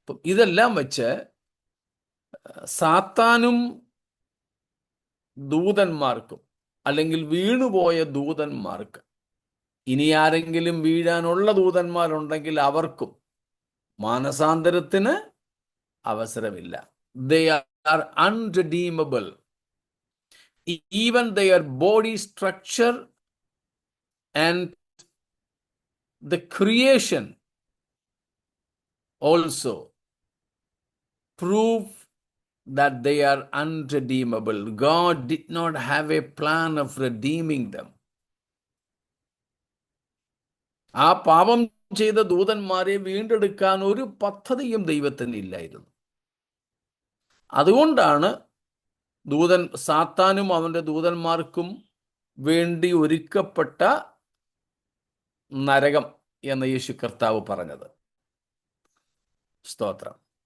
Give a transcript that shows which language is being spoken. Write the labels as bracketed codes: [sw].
[ml] ഇതെല്ലാം വെച്ച് സാത്താനും ദൂതന്മാർക്കും, അല്ലെങ്കിൽ വീണുപോയ ദൂതന്മാർക്ക്, ഇനി ആരെങ്കിലും വീഴാനുള്ള ദൂതന്മാരുണ്ടെങ്കിൽ അവർക്കും മാനസാന്തരത്തിന് അവസരമില്ല. [en] They are unredeemable. Even their body structure and the creation also prove that they are unredeemable. God did not have a plan of redeeming them. [ml] ആ പാപം ചെയ്ത ദൂതന്മാരെ വീണ്ടെടുക്കാൻ ഒരു പദ്ധതിയും ദൈവത്തിന് ഇല്ലായിരുന്നു. അതുകൊണ്ടാണ് സാത്താനും അവൻ്റെ ദൂതന്മാർക്കും വേണ്ടി ഒരുക്കപ്പെട്ട നരകം എന്ന് യേശു കർത്താവ് പറഞ്ഞത്. സ്തോത്രം.